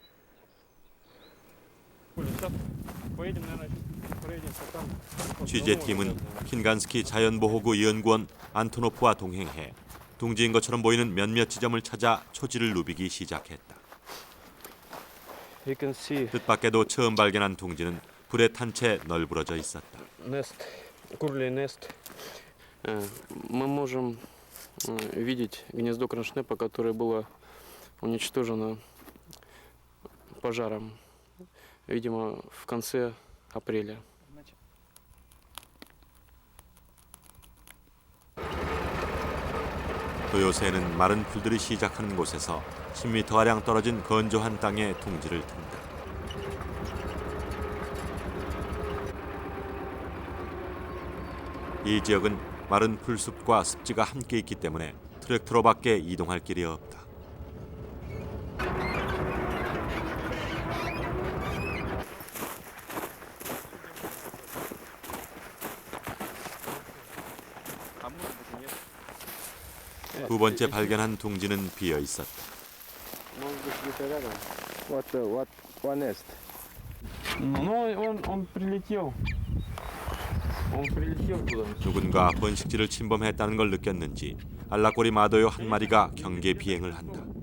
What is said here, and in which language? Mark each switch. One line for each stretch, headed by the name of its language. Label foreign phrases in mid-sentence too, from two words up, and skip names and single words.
Korean: 취재팀은 킨간스키 자연보호구 연구원 안토노프와 동행해 둥지인 것처럼 보이는 몇몇 지점을 찾아 초지를 누비기 시작했다. 뜻밖에도 처음 발견한 둥지는 불에 탄 채 널브러져 있었다.
English: Curlew nest.
Russian: Мы можем видеть гнездо кроншнепа, которое было уничтожено пожаром, видимо, в конце апреля.
Korean: 도요새는 마른 풀들이 시작하는 곳에서 10m가량 떨어진 건조한 땅에 둥지를 튼다. 이 지역은 마른 풀숲과 습지가 함께 있기 때문에 트랙터로밖에 이동할 길이 없다. 두 번째 발견한 둥지는 비어 있었다.
English: What nest?
Russian: Ну, он прилетел.
Korean: 누군가 번식지를 침범했다는 걸 느꼈는지 알라꼬리 마도요 한 마리가 경계 비행을 한다.